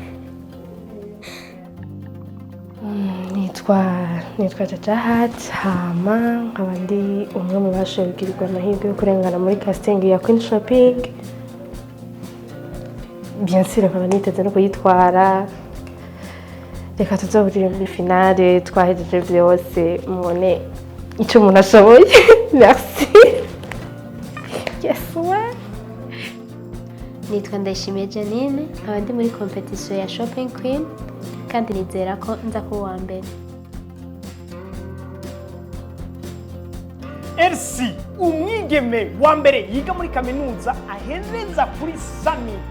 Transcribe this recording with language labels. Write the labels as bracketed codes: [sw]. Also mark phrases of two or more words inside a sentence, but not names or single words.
[rn] Nitwa Jaja Hat, hama nkaba ndi umwe mu bashoboye kugirirwa amahirwe yo kurengana muri casting ya Queen Shopping. [fr] Bien sûr, [rn] nkaba niteze no kuyitwara. Reka tuzoburire muri finale, twahejeje byose mubone icyo umuntu ashoboye. [fr] Merci. Yes, ouais. [rn] Nitwa Ndayishimiye Janine, nkaba ndi muri competition ya Shopping Queen kandi nizera ko nza kuba uwa mbere. Elsie, umwigeme wa mbere yiga muri kaminuza ahereza kuri Summit.